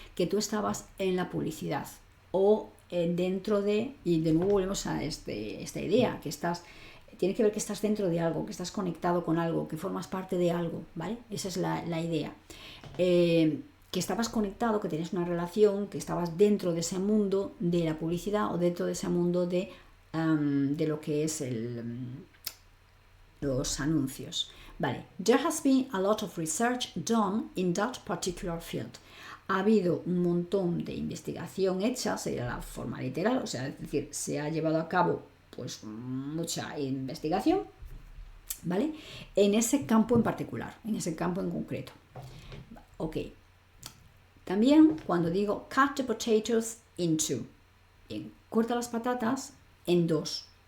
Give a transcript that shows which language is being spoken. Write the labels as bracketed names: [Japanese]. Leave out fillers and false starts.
[Spanish] Que tú estabas en la publicidad o dentro de, y de nuevo volvemos a esta idea, que tiene que ver que estás dentro de algo, que estás conectado con algo, que formas parte de algo, ¿vale? Esa es la idea. Que estabas conectado, que tenías una relación, que estabas dentro de ese mundo de la publicidad o dentro de ese mundo de lo que es los anuncios. [English] Vale, there has been a lot of research done in that particular field. [Spanish] Ha habido un montón de investigación hecha, sería la forma literal, o sea, es decir, se ha llevado a cabo pues mucha investigación, ¿vale? En ese campo en particular, en ese campo en concreto. Ok. También cuando digo [English] cut the potatoes in two, [Spanish] bien, corta las patatas en dos.